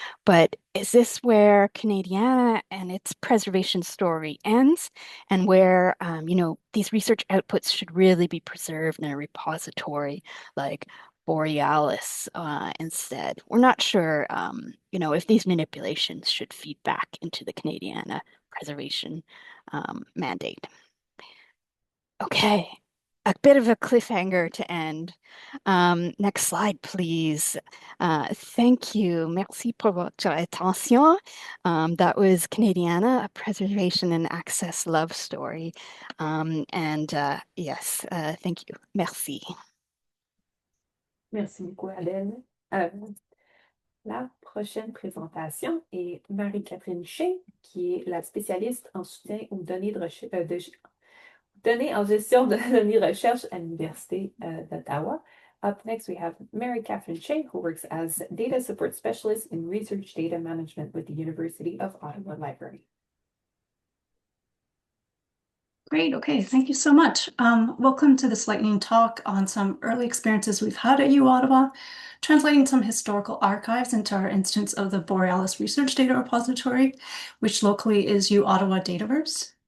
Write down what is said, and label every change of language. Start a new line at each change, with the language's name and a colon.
English: But is this where Canadiana and its preservation story ends, and where these research outputs should really be preserved in a repository like Borealis instead? We're not sure, if these manipulations should feed back into the Canadiana preservation mandate. Okay, a bit of a cliffhanger to end. Next slide, please. Thank you.
French: Merci pour votre attention.
English: That was Canadiana, a preservation and access love story. Yes, thank you. Merci.
French: Merci beaucoup, Adèle. La prochaine présentation est Marie-Catherine Shea, qui est la spécialiste en soutien aux données données en gestion de données de recherche à l'Université d'Ottawa.
English: Up next, we have Mary Catherine Shea, who works as Data Support Specialist in Research Data Management with the University of Ottawa Library. Great. Okay. Thank you so much. Welcome to this lightning talk on some early experiences we've had at U Ottawa, translating some historical archives into our instance of the Borealis Research Data Repository, which locally is U Ottawa Dataverse.